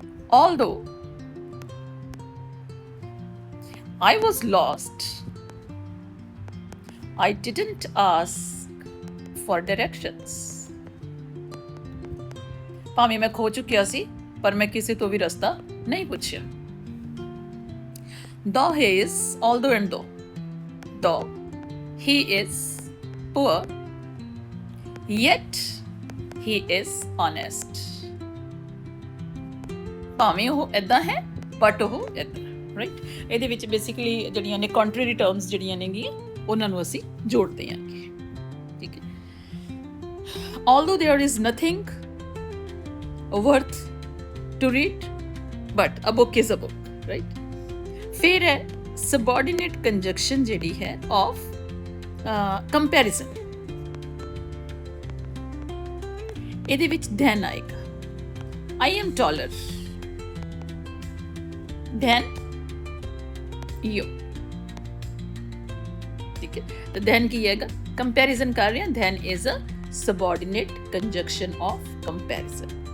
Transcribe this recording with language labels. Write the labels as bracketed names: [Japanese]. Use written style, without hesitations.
[English] although I was lost, I didn't ask for directions। [Punjabi] ਭਾਵੇਂ ਮੈਂ ਖੋ ਚੁੱਕਿਆ ਸੀ, ਪਰ ਮੈਂ ਕਿਸੇ ਤੋਂ ਵੀ ਰਸਤਾ ਨਹੀਂ ਪੁੱਛਿਆ। [English] though he is, although and though he is poor, yet he is honest। [Punjabi] ਭਾਵੇਂ ਉਹ ਏਦਾਂ ਹੈ, ਬਟ ਉਹ ਏਦਾਂ, ਰਾਈਟ। ਇਹਦੇ ਵਿੱਚ ਬੇਸਿਕਲੀ ਜਿਹੜੀਆਂ ਨੇ ਕੰਟਰਰੀ ਟਰਮਸ ਜਿਹੜੀਆਂ ਨੇਗੀਆਂ, ਉਹਨਾਂ ਨੂੰ ਅਸੀਂ ਜੋੜਦੇ ਹਾਂਗੇ, ਠੀਕ ਹੈ। [English] although there is nothing worth to read, but a book is a book, right? [Punjabi] ਫਿਰ ਹੈ subordinate conjunction ਜਿਹੜੀ ਹੈ [English] of comparison। [Punjabi] ਇਹਦੇ ਵਿੱਚ [English] then ਆਏਗਾ, I am taller than you, [Punjabi] ਠੀਕ ਹੈ। ਤਾਂ then ਕੀ ਹੈਗਾ, ਕੰਪੈਰੀਜ਼ਨ ਕਰ ਰਹੇ ਹਾਂ, [English] then is a subordinate conjunction of comparison।